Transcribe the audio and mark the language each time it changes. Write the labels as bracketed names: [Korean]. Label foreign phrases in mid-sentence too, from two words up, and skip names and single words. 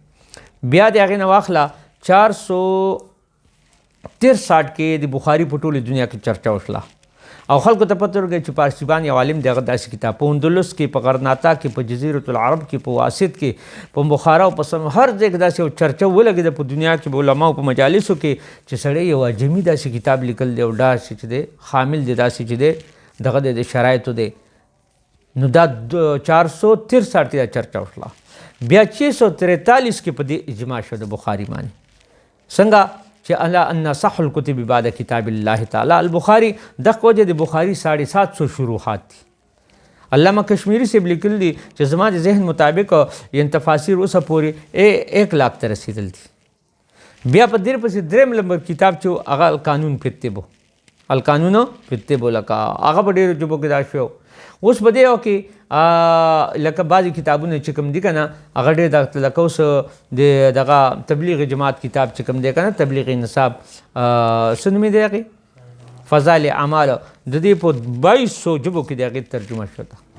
[Pashto] بیا د هغې نه واخله 463 کې د بخاری په ټولې دنیا کې چرچا وشله، او خلکو ته پته ورغی چې پارسی باندې یو عالم دی هغه داسې کتاب په اندلس کې، په غرناطه کې، په جزیرة العرب کې، په واسط کې، په بخارا او په هر ځای کې داسې یو چرچا ولګېده په دنیا کې، په علماو په مجالسو کې، چې سړی یو عجمي داسې کتاب لیکل دی او داسې چې دی حامل دی، داسې چې دی دغه د شرایطو دی. نو دا 463 کې دا چرچا وشله. بیا 643 کې په دې اجماع شو د بخاری باندې، څنګه چې [Arabic] الا ان صح الكتب بعد کتاب الله تعالی البخاری. [Pashto] دغه وجه د بخاری 750 شروحات دي. علامه کشمیری سے لیکل دي چې زما د ذهن مطابق ین تفاسیر اوسه پورې 1 لاکھ ته رسیدل دي. بیا په دې پسې دریم نمبر کتاب چې هغه القانون فی القانون فی الطب لکه هغه په ډېرو ژبو کې دا شو. اوس په دې کې لکه بعضې کتابونه چې کوم دي که نه هغه ډېر لکه اوس د دغه تبلیغ جماعت کتاب چې کوم دی که نه تبلیغ نصاب څه نومې دی هغې فضایل اعمال، د دې په 2200 ژبو کې د هغې ترجمه شوه.